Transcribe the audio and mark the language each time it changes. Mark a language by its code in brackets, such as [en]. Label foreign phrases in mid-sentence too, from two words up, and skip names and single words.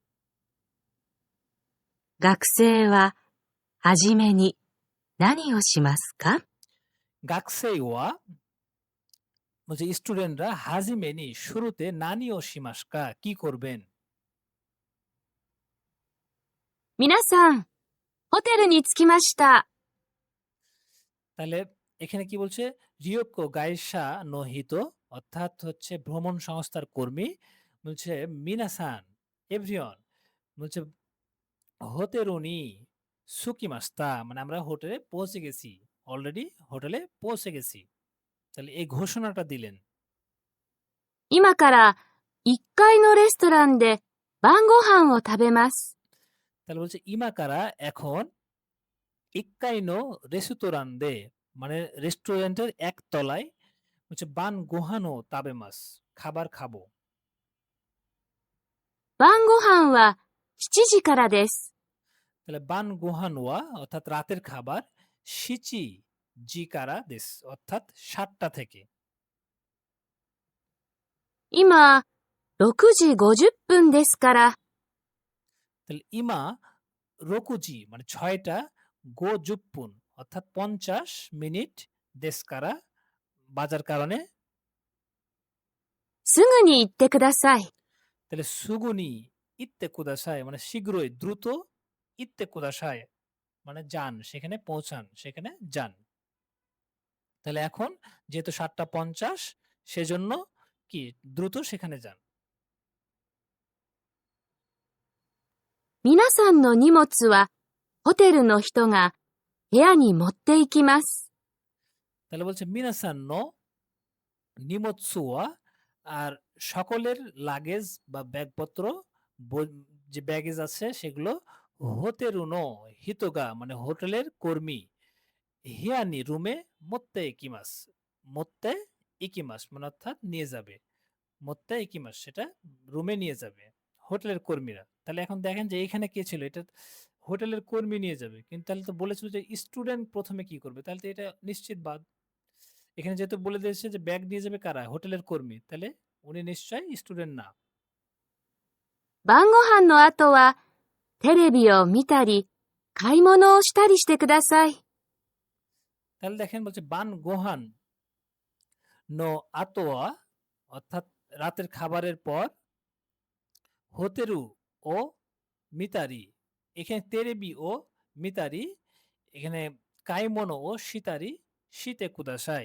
[ja] 学生ははじめに何をしますか？学生 は [bn] বলছে স্টুডেন্টরা হাজিমেনি শুরুতে [ja] 何 を しますか [bn] কি করবেন। [ja] 皆さん、ホテルに着きました。 [bn] তাহলে এখানে কি বলছে, [ja] 旅行 会社 の人, [bn] অর্থাৎ হচ্ছে ভ্রমণ সংস্থার কর্মী বলছে মিনাসান এভরিওয়ান, বলছে [ja] ホテルに 着きました, [bn] মানে আমরা হোটেলে পৌঁছে গেছি, অলরেডি হোটেলে পৌঁছে গেছি। তাহলে এই ঘোষণাটা দিলেন। [ja] 今から1階のレストランで晩ご飯を食べます。 [bn] তাহলে বলছে ইমাকারা এখন [ja] 1階の レストランで [bn] মানে রেস্টুরেন্টের এক তলায় হচ্ছে [ja] 晩 ご飯を 食べます [bn] খাবার খাবো। [ja] 晩ご飯は7時からです。 [bn] তাহলে [ja] 晩 ご飯は [bn] অর্থাৎ রাতের খাবার, [ja] 七 時から です [bn] অর্থাৎ 7টা থেকে। [ja] 今、6時50分ですから、 [bn] তাহলে [ja] 今 六時 [bn] মানে 6টা, [ja] 五 十分 [bn] অর্থাৎ 50 মিনিট, দেশকারা বাজার কারণে। [ja] すぐに行ってください。 [bn] তাহলে [ja] すぐに 行って ください [bn] মানে শীঘ্রই দ্রুত, [ja] 行って ください [bn] মানে যান, সেখানে পৌঁছান, সেখানে যান। তাহলে এখন যেহেতু 7:50 সেজন্য কি দ্রুত সেখানে যান। [ja] 皆さんの荷物はホテルの人が部屋に持って行きます。 [bn] তাহলে বলছে [ja] 皆さん の 荷物は, [bn] আর সকলের লাগেজ বা ব্যাগপত্র যে ব্যাগেজ আছে সেগুলো [ja] ホテルの 人が [bn] মানে হোটেলের কর্মী হিয়ানি রুমে [ja] 持って 行きます, 持って 行きます [bn] মানে অর্থাৎ নিয়ে যাবে, [ja] 持って 行きます [bn] সেটা রুমে নিয়ে যাবে হোটেলের কর্মীরা। তাহলে এখন দেখেন যে এখানে কে ছিল, এটা হোটেলের কর্মী নিয়ে যাবে, কিন্তু তাহলে তো বলেছিল যে স্টুডেন্ট প্রথমে কি করবে, তাহলে তো এটা নিশ্চিত বাদ। এখানে যেহেতু বলে দিয়েছে যে ব্যাগ নিয়ে যাবে কারা, হোটেলের কর্মী, তাহলে উনি নিশ্চয়ই স্টুডেন্ট না। [ja] 晩ご飯の後はテレビを見たり買い物をしたりしてください。 [bn] তাহলে দেখেন বলছে [ja] 晩 ご飯 の 後は [bn] অর্থাৎ রাতের খাবারের পর [ja] ホテル を 見たり, [bn] এখানে [ja] テレビ を 見たり, [bn] এখানে [ja] 買い物 を したり して ください.